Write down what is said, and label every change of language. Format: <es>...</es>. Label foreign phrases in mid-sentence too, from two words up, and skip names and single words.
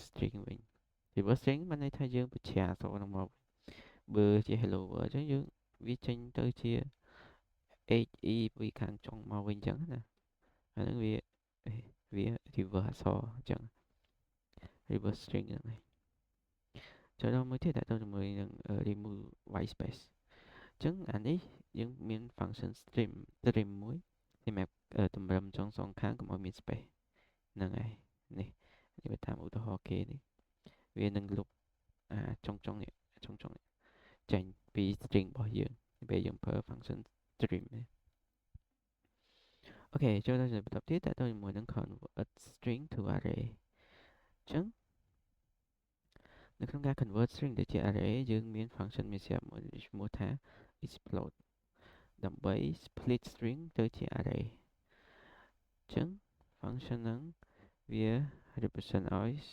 <km>string វិញ</km> <en>reverse string</en> <km>បានន័យថាយើងបញ្ជាអក្សរហ្នឹងមកបើជា</km> <en>hello world</en> <km>ចឹងយើងវាចេញទៅជា he ពី ខាងចុងមកវិញចឹងណាអាហ្នឹងវា reverse អក្សរចឹង</km> <en>reverse string</en> <km>ហ្នឹងហើយចូលដល់មួយទៀតតើទៅជាមួយនឹង</km> <en>remove white space</en> <km>ចឹងអានេះយើងមាន</km> <en>function stream</en> <km>មួយសម្រាប់តម្រឹមចុងសងខាងកុំឲ្យមាន space ហ្នឹងហើយនេះវាតាមឧទាហរណ៍គេនេះវានឹងលុបចុងនេះចេញពី string របស់យើងពេលយើងប្រើ</km> <en>function stream</en> <km>នេះ អូខេចូលដល់បន្តទៀតតើទៅជាមួយនឹង</km> <en>convert string to array</en> <km>ចឹងនៅក្នុងការ</km> <en>convert string</en> <km>ទៅជា array យើងមាន function មានស្រាប់មួយឈ្មោះថា explode ដើម្បី</km> <en>split string</en> <km>ទៅជា array ចឹង function ហ្នឹងវា represent ឲ្យ</km>